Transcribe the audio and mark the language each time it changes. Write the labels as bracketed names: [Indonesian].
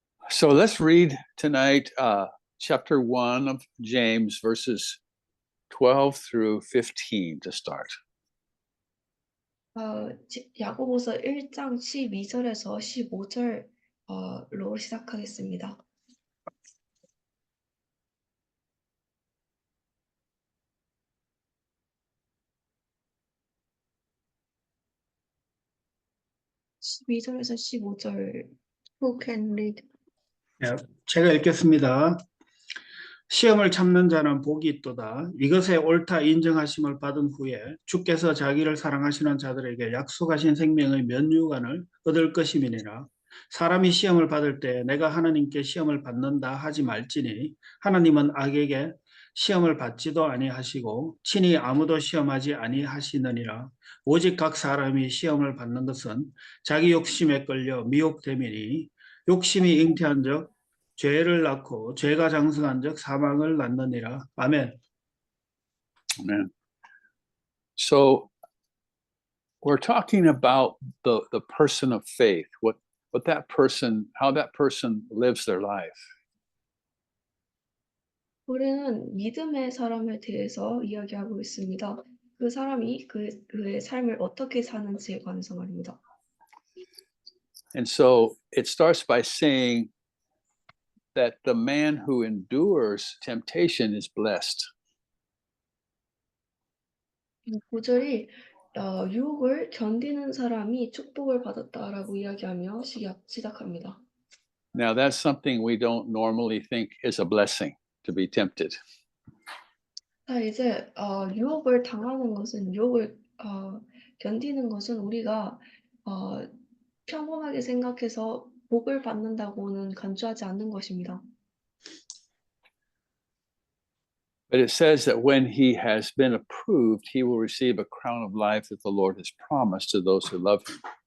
[English] So let's read tonight chapter 1 of James, verses 12 through 15 to start. [Korean] 야고보서 1장 12절에서 15절로 시작하겠습니다. (12절에서 15절) [English] Who can read? [Korean] 제가 읽겠습니다. 시험을 참는 자는 복이 있도다. 이것에 옳다 인정하심을 받은 후에 주께서 자기를 사랑하시는 자들에게 약속하신 생명의 면류관을 얻을 것임이니라. 사람이 시험을 받을 때 내가 하나님께 시험을 받는다 하지 말지니 하나님은 악에게 시험을 받지도 아니하시고 친히 아무도 시험하지 아니하시느니라. 오직 각 사람이 시험을 받는 것은 자기 욕심에 끌려 미혹됨이니 욕심이 잉태한즉 죄를 낳고 죄가 장성한즉 사망을 낳느니라. 아멘. [English] Amen. So we're talking about the person of faith, what that person, how that person lives their life. [Korean] 우리는 믿음의 사람에 대해서 이야기하고 있습니다. 그 사람이 그의 삶을 어떻게 사는지에 관해서 말입니다. [English] And so it starts by saying that the man who endures temptation is blessed. [Korean] 9절이 유혹을 견디는 사람이 축복을 받았다라고 이야기하며 시작합니다. [English] Now that's something we don't normally think is a blessing, to be tempted. [Korean] 자, 이제 유혹을 당하는 것은 유혹을 견디는 것은 우리가 평범하게 생각해서 복을 받는다고는 간주하지 않는 것입니다. [English] But it says that when he has been approved, he will receive a crown of life that the Lord has promised to those who love him.